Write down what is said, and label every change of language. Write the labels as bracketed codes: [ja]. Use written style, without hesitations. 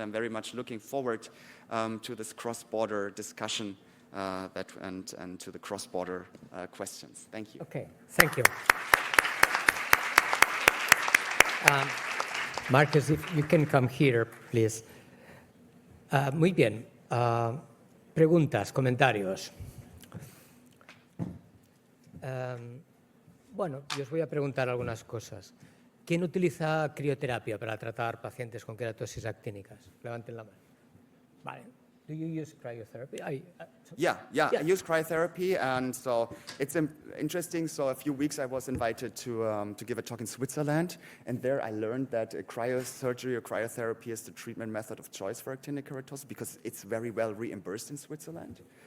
[en] I'm very much looking forward to this cross-border discussion and to the cross-border questions. Thank you. Okay, thank you. Marcus, if you can come here, please. [es] Muy bien. Preguntas, comentarios. Bueno, yo os voy a preguntar algunas cosas. ¿Quién utiliza crioterapia para tratar pacientes con queratosis actínicas? Levanten la mano. Vale. [en] Do you use cryotherapy? I use cryotherapy, and so it's interesting. So a few weeks I was invited to give a talk in Switzerland, and there I learned that cryosurgery or cryotherapy is the treatment method of choice for actinic keratosis because it's very well reimbursed in Switzerland.